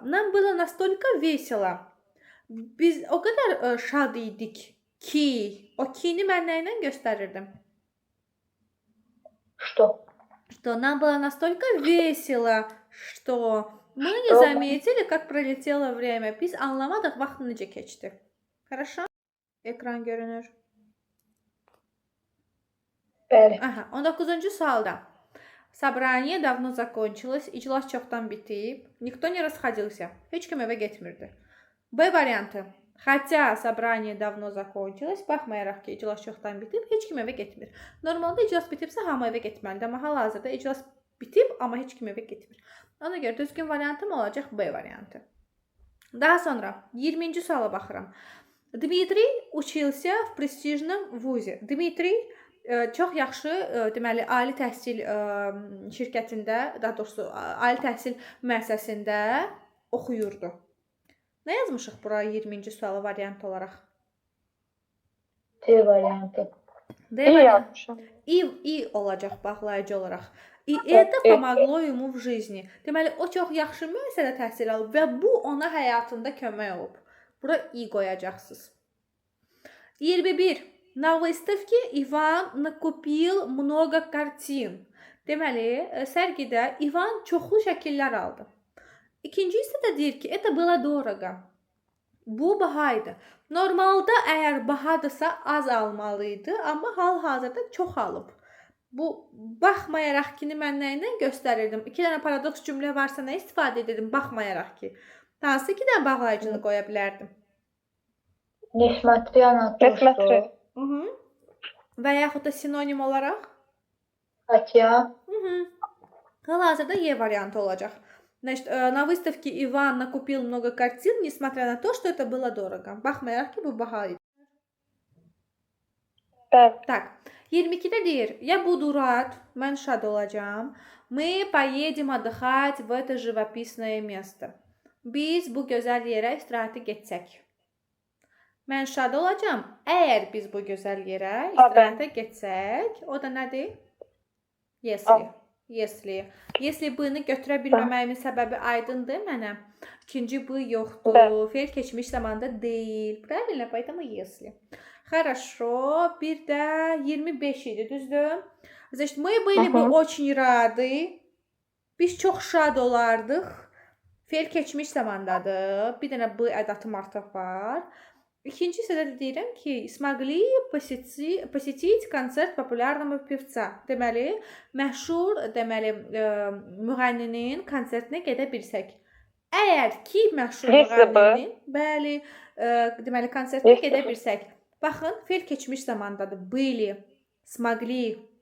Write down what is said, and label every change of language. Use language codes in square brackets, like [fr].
[ru] Нам было настолько весело. [az] Biz o qədər şad idik ki, o ki-ni mən nə ilə göstərirdim? [ru] Что? Что нам было настолько весело, что мы не заметили, как пролетело время. [az] Biz anlamadıq vaxt necə keçdi. [ru] Хорошо? [az] Ekran görünür. Bəli. Aha, 19-cu sualda. [ru] Собрание давно закончилось. [az] İclas çoxdan bitib. [ru] Никто не расходился. [az] Heç kim evə getmirdi. B variantı. [ru] Хотя собрание давно закончилось. [az] Baxmayaraq ki, iclas çoxdan bitib, heç kim evə getmir. Normalda iclas bitibsə hamı evə getməlidir. Amma hal-hazırda iclas bitib, amma heç kim evə getmir. Ona görə düzgün variantım olacaq B variantı. Daha sonra 20-ci suala baxıram. [ru] Dmitriy учился в престижном вузе. [az] Dmitriy çox yaxşı, deməli, ali təhsil şirkətində, daha doğrusu, ali təhsil müəssisəsində oxuyurdu. Nə yazmışıq bura 20-ci sualı variant olaraq? D variantı. D yazmışam. I olacaq bağlayıcı olaraq. [ru] И это помогло ему в жизни. [az] Deməli, o çox yaxşı müəssisədə təhsil alıb və bu ona həyatında kömək olub. Bura I qoyacaqsınız. 21. [ru] На выставке Иван накупил много картин. [az] Deməli, sərgidə İvan çoxlu şəkillər aldı. İkinci hissədə deyir ki, [ru] это было дорого. [az] Bu baha idi. Normalda əgər bahadırsa az almalıydı, amma hal-hazırda çox alıb. Bu baxmayaraq ki, mən nə ilə göstərirdim? 2 dənə paradoks cümlə varsa nə istifadə edirdim baxmayaraq ki? Hansı 2 dənə bağlayıcını qoya bilərdim? [ru] Несмотря на то, что. [az] Və yaxud da sinonim olaraq? [ru] Хотя. [az] Hal-hazırda Y variantı olacaq. [ru] Значит, на выставке Иван накупил много картин, несмотря на то, что это было дорого. [az] Baxmayaraq ki, bu baha idi. Bəli. Так, 22-də deyir, [ru] я буду рад, [az] mən şad olacağam. [ru] Мы поедем отдыхать в это живописное место. [az] Biz bu gözəl yerə istirahətə getsək. Mən şad olacağam, əgər biz bu gözəl yerə istirahətə getsək. O da nədir? Если b'ni götürə bilməməyimin səbəbi aydındır mənə. İkinci b yoxdur. Fe'l keçmiş zamanda deyil. [ru] Правильно? Поэтому если. Хорошо. [az] Bir də 25 idi, düzdür? [ru] Значит, мы были бы очень rады. [az] Biz çox şad olardıq. Fe'l keçmiş zamandadır. Bir dənə b ədatım artıq var. İkinci hissədə deyirəm ki, [ru] смогли посетить концерт популярного певца. [az] Deməli, məşhur, deməli, müğənninin konsertinə gedə bilsək. Əgər ki, məşhur müğənninin, bəli, deməli, konsertinə gedə bilsək. Baxın, fe'l keçmiş zamandadır. [ru] Были, смогли.